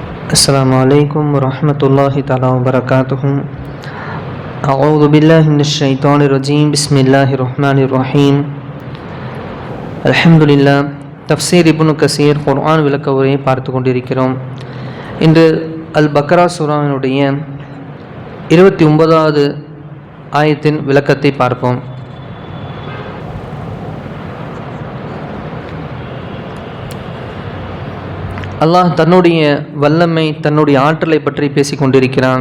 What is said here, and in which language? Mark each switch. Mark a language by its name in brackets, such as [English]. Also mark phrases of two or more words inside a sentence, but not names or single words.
[Arabic] السلام عليكم ورحمة الله تعالى وبركاته. أعوذ بالله من الشيطان الرجيم. بسم الله الرحمن الرحيم. الحمد لله. [Tamil] தஃப்சீர் இப்னு கசீர் குர்ஆன் விளக்க உரையை பார்த்து கொண்டிருக்கிறோம். இன்று அல் பக்ரா சூராவினுடைய 29வது ஆயத்தின் விளக்கத்தை பார்ப்போம். அல்லாஹ் தன்னுடைய வல்லமை, தன்னுடைய ஆற்றலை பற்றி பேசி கொண்டிருக்கிறான்.